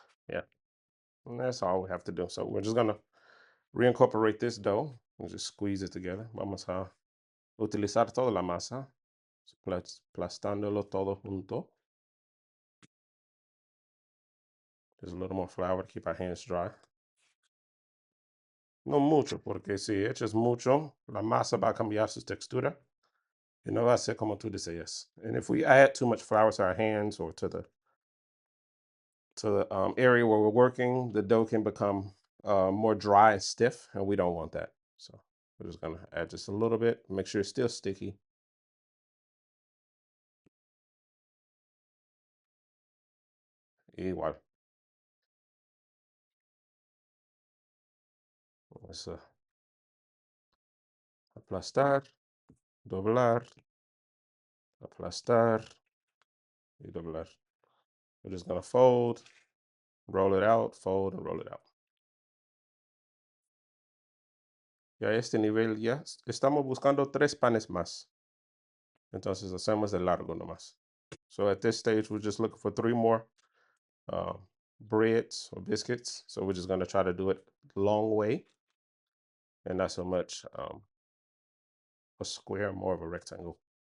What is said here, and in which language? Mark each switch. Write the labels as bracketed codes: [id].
[en] Yeah, and that's all we have to do. So we're just gonna reincorporate this dough and just squeeze it together. [es] Vamos a utilizar toda la masa, aplastándolo todo junto. [en] There's a little more flour to keep our hands dry. [es] No mucho, porque si echas mucho, la masa va a cambiar su textura y no va a ser como tú deseas. [en] And if we add too much flour to our hands or to the area where we're working, the dough can become more dry and stiff, and we don't want that. So we're just gonna add just a little bit, make sure it's still sticky. [es] Igual. Vamos a aplastar, doblar, aplastar, y doblar. [en] We're just gonna fold, roll it out, fold, and roll it out. [es] Y a este nivel ya estamos buscando 3 panes más. Entonces hacemos de largo nomás. [en] So at this stage, we're just looking for 3 more breads or biscuits. So we're just gonna try to do it long way and not so much a square, more of a rectangle.